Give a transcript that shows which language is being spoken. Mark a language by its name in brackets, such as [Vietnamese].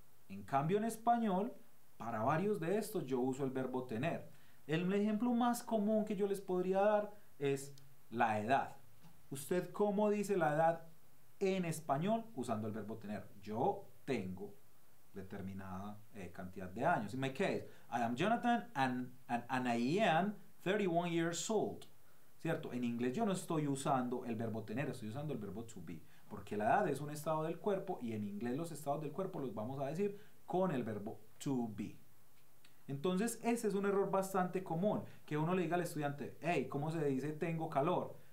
[Spanish] En cambio en español, para varios de estos yo uso el verbo tener. El ejemplo más común que yo les podría dar es la edad. ¿Usted cómo dice la edad en español usando el verbo tener? Yo tengo determinada cantidad de años. [English] In my case, I am Jonathan and I am 31 years old. [Spanish] ¿Cierto? En inglés yo no estoy usando el verbo tener, estoy usando el verbo to be, porque la edad es un estado del cuerpo y en inglés los estados del cuerpo los vamos a decir con el verbo to be. Entonces ese es un error bastante común, que uno le diga al estudiante, hey, ¿cómo se dice tengo calor?